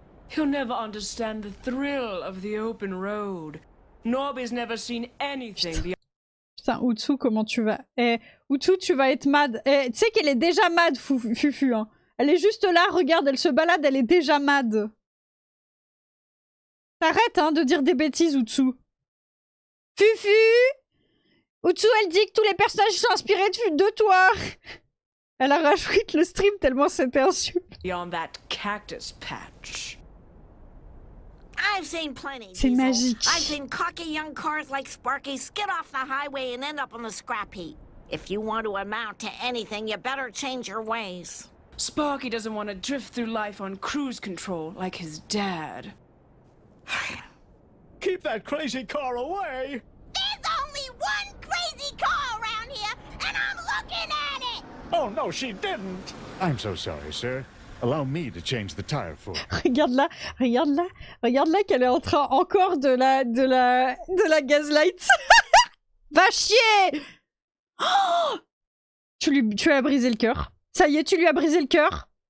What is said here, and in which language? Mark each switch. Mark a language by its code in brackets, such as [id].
[en] He'll never understand the thrill of the open road. Norby's never seen anything beyond. [fr] Putain, Utsu, comment tu vas? Utsu, tu vas être mad. Tu sais qu'elle est déjà mad, Fufu, hein. Elle est juste là, regarde, elle se balade, elle est déjà mad. T'arrêtes, hein, de dire des bêtises, Utsu. Fufu! Utsu, elle dit que tous les personnages sont inspirés de toi. Elle a rajouté le stream tellement c'était insulte. [en] Beyond that cactus patch. I've seen plenty, [fr] C'est [en] Diesel. [fr] magique. [en] I've seen cocky young cars like Sparky skid off the highway and end up on the scrap heap. If you want to amount to anything, you better change your ways. Sparky doesn't want to drift through life on cruise control like his dad. Keep that crazy car away. There's only one crazy car around here, and I'm looking at it! Oh, no, she didn't. I'm so sorry, sir. Allow me to change the tire for you. [fr] Regarde là qu'elle est en train encore de la gaslight. Va chier. Oh, tu lui as brisé le cœur. Ça y est, tu lui as brisé le cœur.